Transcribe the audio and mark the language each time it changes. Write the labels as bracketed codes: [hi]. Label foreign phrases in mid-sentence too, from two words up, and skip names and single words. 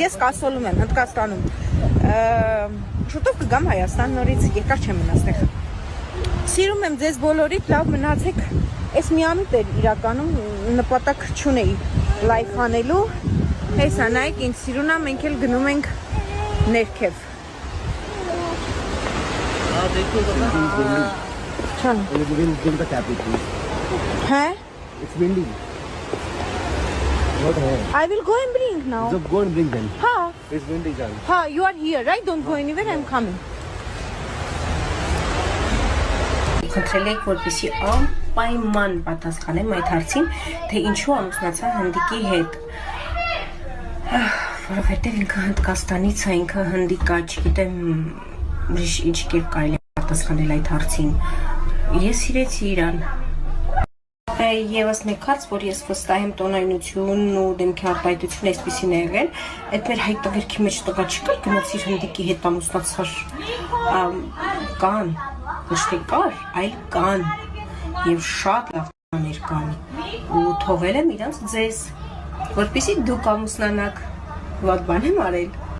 [hy] ես կասոլում եմ Հնդկաստանում, շուտով կգամ Հայաստան նորից, երկար չեմ մնա ստեղ։ Սիրում եմ ձեզ բոլորիդ, լավ մնացեք, ես մի ամիտ էր իրականում նպատակ չունեի լայվ անելու, հեսա նայք ինձ սիրուն է, մենք էլ գնում ենք ներքև։ Չան։ Հա? [en] It's windy. I will go and bring now. So go and bring them. Ha, It's windy, John. ha, you are here, right? Don't go anywhere, I'm coming. [hy] Խնդրել եք, որպեսզի անպայման պատասխանեմ այդ հարցին, թե ինչու ամուսնացա հնդիկի հետ։ Որովհետև ինքը Հնդկաստանից է, ինքը հնդիկ է, չգիտեմ ինչ կերպ կարելի է պատասխանել այդ հարցին։ Ես սիրեցի իրան։ Եվս մեկ հարց, որ ես վստահ եմ տոնայնությունն ու դեմքի արտահայտությունը այսպեսին է եղել, այդ մեր հայ տղերքի մեջ տղա չկար, գնացիր հնդիկի հետ ամուսնացար, կան, ոչ թե կար, այլ կան, և շատ լավ տղաներ կան, ու թողել եմ իրանց ձեզ, որպեսզի դուք ամուսնանաք, վատ բան եմ արել։